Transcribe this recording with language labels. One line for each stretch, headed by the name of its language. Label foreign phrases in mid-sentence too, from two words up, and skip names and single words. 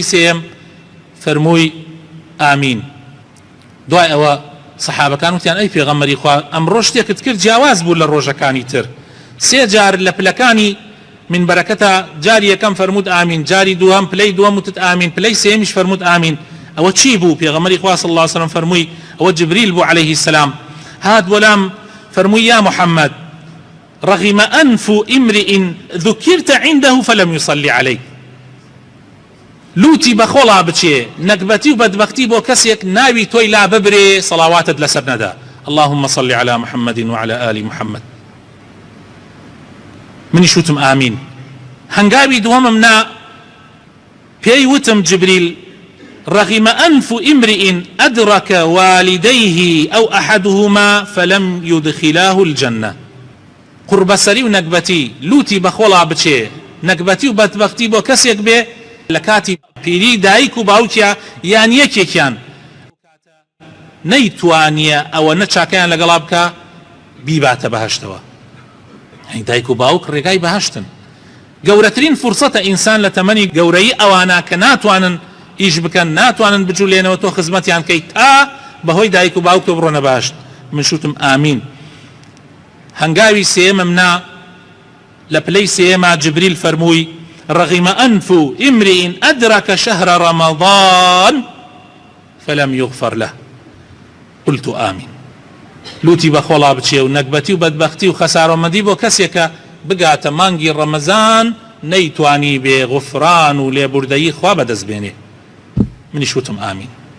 Central Kurdish: سێیەم فەرمووی ئامین دوای ئەوە سەحابەکان وتیان ئەی پێغەمبەری خوا ئەمڕۆ شتێکت کرد جیاواز بوو لە ڕۆژەکانی تر سێ جار لە پلەکانی منبەرەکەتە جاری یەکەم فەرموود ئامین جاری دووهەم پلەی دووەم وتت ئامین پلەی سێمیش فەرموود ئامین ئەوە چی بوو پێغەمبەری خوا
Arabic: صلی الله عليه وسلم
Central Kurdish: فەرمووی ئەوە جبریل بوو
Arabic: عليه السلام
Central Kurdish: هات بۆلام فەرمووی یا محەممەد
Arabic: رغم أنف امرئ ذكرت عنده فلم يصلي عليه
Central Kurdish: لوتی بەخۆڵا بچێ نەکبەتی و بەدبەختی بۆ کەسێک ناوی تۆی لا ببرێ سەڵاواتت لەسەر نەدا
Arabic: اللهم صل على محمد وعلى آل محمد
Central Kurdish: منیش وتم ئامین هەنگاوی دووەمم نا پێی وتم جبریل
Arabic: رغم أنف امرئ أدرك والديه أو أحدهما فلم يدخلاه الجنة
Central Kurdish: قوربەسەری و نەکبەتی لوتی بەخۆڵا بچێ نەکبەتی و بەدبەختی بۆ کەسێک بێ لە کاتی پیری دایک و باوکیە یان یەکێکیان نەیتوانیە ئەوە نەچاکەیان لەگەڵا بکە بیباتە بەهەشتەوە دایک و باوک ڕێگای بەهەشتن گەورەترین فرسەتە ئینسان لە تەمەنی گەورەی ئەوانە کە ناتوانن ئیش بکەن ناتوانن بجوولێنەوە تۆ خزمەتیان کەی تا بەهۆی دایک و باوک تۆ بڕۆنە بەهەشت من شوتم ئامین هەنگاوی سێمم نا لە پلەی سێما جبریل فەرمووی
Arabic: رغم أنف امرئ أدرك شهر رمضان فلم يغفر له قلت آمين
Central Kurdish: لوتی بەخۆڵا بچێ و نەکبەتی و بەدبەختی و خەسارەمەندی بۆ کەسێکە بگاتە مانگی ڕەمەزان نەیتوانی بێ غوفران و لێبوردەیی خوا بەدەست بێنێ منیش وتم آمین